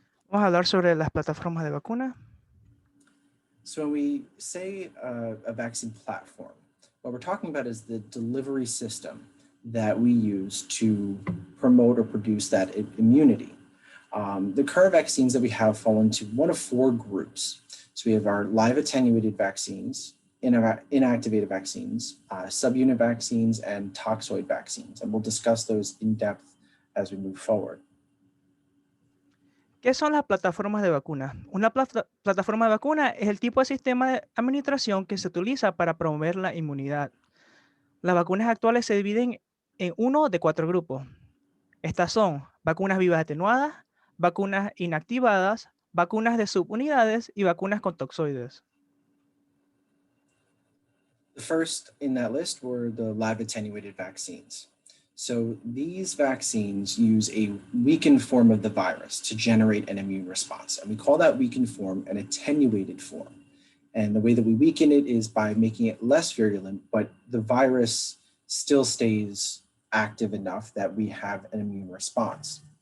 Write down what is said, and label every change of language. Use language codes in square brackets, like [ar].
[es] Vamos a hablar sobre las plataformas de vacuna. [en] So when we say a vaccine platform, what we're talking about is the delivery system that we use to promote or produce that immunity. The current vaccines that we have fall into one of four groups. So we have our Live-Attenuated Vaccines, Inactivated Vaccines, Subunit Vaccines, and Toxoid Vaccines. And we'll discuss those in depth as we move forward. [es] ¿Qué son las plataformas de vacuna? Una plataforma de vacuna es el tipo de sistema de administración que se utiliza para promover la inmunidad. Las vacunas actuales se dividen en uno de 4 grupos. Estas son vacunas vivas atenuadas, vacunas inactivadas, vacunas de subunidades y vacunas con toxoides. [en] The first in that list were the Live-Attenuated Vaccines. So these vaccines use a weakened form of the virus to generate an immune response. And we call that weakened form an attenuated form. And the way that we weaken it is by making it less virulent, but the virus still stays active enough that we have an immune response.